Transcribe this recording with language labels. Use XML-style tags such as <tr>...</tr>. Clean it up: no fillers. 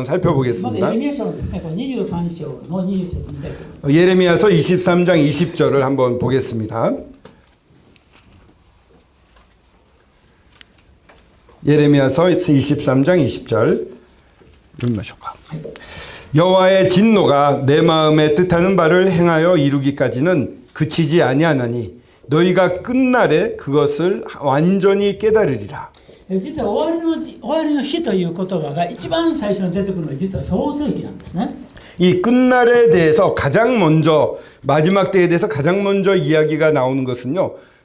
<ja>まず</ja> <ko>살펴보겠습니다.</ko> <ja>エレミヤ書のですね、この23章の20節を見たいと思います。</ja> <ko>예레미야서 23장 20절을 한번 보겠습니다. 예레미야서 23장 20절. 여호와의 진노가 내 마음에 뜻하는 바를 행하여 이루기까지는 그치지 아니하나니 너희가 끝날에 그것을 완전히 깨달으리라.</ko> <ja>実は終わりの日という言葉が一番最初に出てくるのは実は創世記なんですね。</ja> <ko>이 끝날에 대해서 가장 먼저 마지막 때에 대해서 가장 먼저 이야기가 나오는 것은요.</ko>